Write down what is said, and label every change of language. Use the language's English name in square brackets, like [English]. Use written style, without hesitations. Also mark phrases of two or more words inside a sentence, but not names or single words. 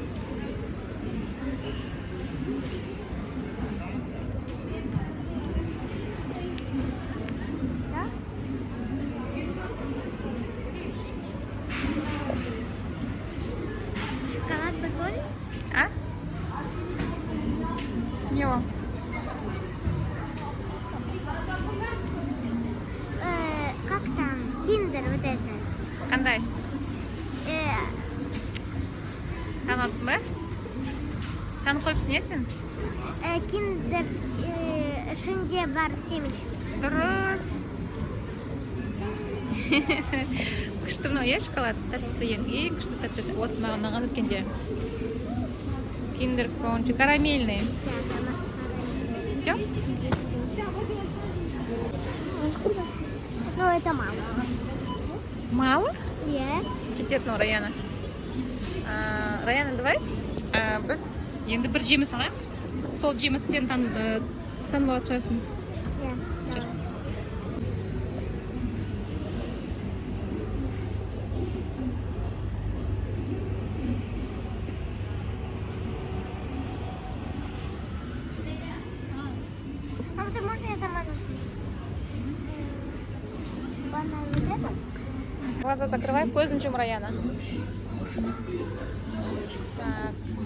[Russian] Да? Шоколад батон? [Kazakh] А? Не ол? [Russian] Как там? Киндер вот это. [Kazakh] Қандай? Э, Танымапсың ба? Танып қойыпсың, е сен? Киндер ішінде бар семечка. Дұрыс. Күшті мынау, е, шоколад тәттісі ең күшті тәтті. Осы маған ұнаған өткенде. Киндер [Russian] кончи, карамельный. Все? Ну, это мало. Мало? [Kazakh] Иә. Жетеді мынау Раяна. Раяна, давай. Біз енді бір жеміс алайық. Сол жеміс сен танып алатын шығарсың. Иә. Жүр. [Russian] А вот можно я сама банан вот это? Глаза закрывай, [Kazakh] көзін жум, Раяна. [Russian] Так.